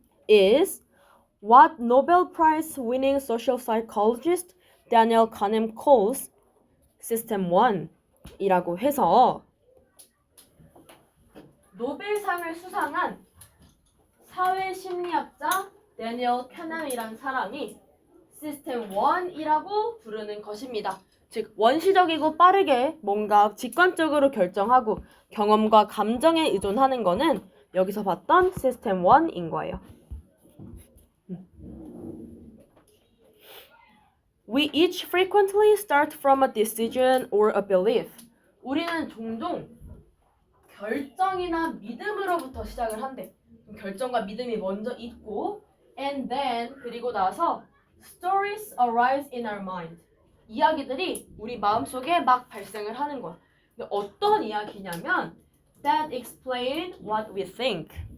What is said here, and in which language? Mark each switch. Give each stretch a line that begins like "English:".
English: is what Nobel Prize winning social psychologist Daniel Kahneman calls System 1
Korean: 이라고 해서 노벨상을 수상한 사회심리학자 데니얼 카넴이라는 사람이 시스템 1이라고 부르는 것입니다. 즉 원시적이고 빠르게 뭔가 직관적으로 결정하고 경험과 감정에 의존하는 거는 여기서 봤던 시스템 1인 거예요.
English: We each frequently start from a decision or a belief.
Korean: 우리는 종종 결정이나 믿음으로부터 시작을 한대. 결정과 믿음이 먼저 있고
English: and then
Korean: 그리고 나서
English: stories arise in our mind.
Korean: 이야기들이 우리 마음속에 막 발생을 하는 거야. 근데 어떤 이야기냐면
English: that explain what we think.